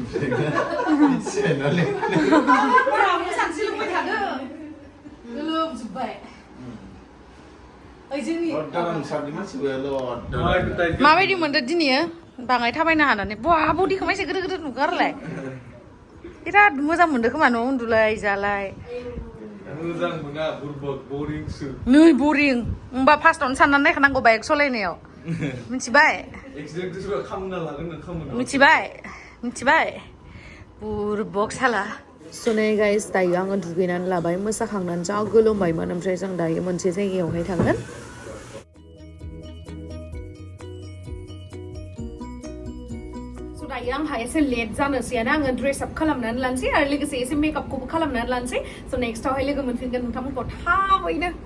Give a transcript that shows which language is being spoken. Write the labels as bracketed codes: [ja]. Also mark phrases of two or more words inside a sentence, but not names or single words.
[brx] माबायदि मोनदो दिनै बाङाय थाबायनो हानानै बहा बडिखौ मासे गोदो नुगारलाय बिराद मोजां मोनदो खोमा न' उन्दुलाय जालाय mwjang mwna boibw boring su नै boring होमबा फार्स्टआवनो साननानै नायखानांगौ बाइक सालायनायाव मिथिबाय एक्सिडेन्ट सुबा खामना लागोन नों खामना मिथिबाय बुरबक साला सुनै गाइस दायो आङो दुगैनानै लाबाय मोसाखांनानै जा गोलोमबायमोन ओमफ्राय जों दायो मोनसे जायगायावहाय थांगोन दायो आंहा एसे लेट जानोसैयानो आङो [en] dress up [brx] खालामनानै लानोसै आरो लोगोसे एसे मेकआपखौबो खालामनानै लानोसै स' नेक्स्टआवहाय लोगो मोनफिनगोन नोंथांमोनखौ थाबैनो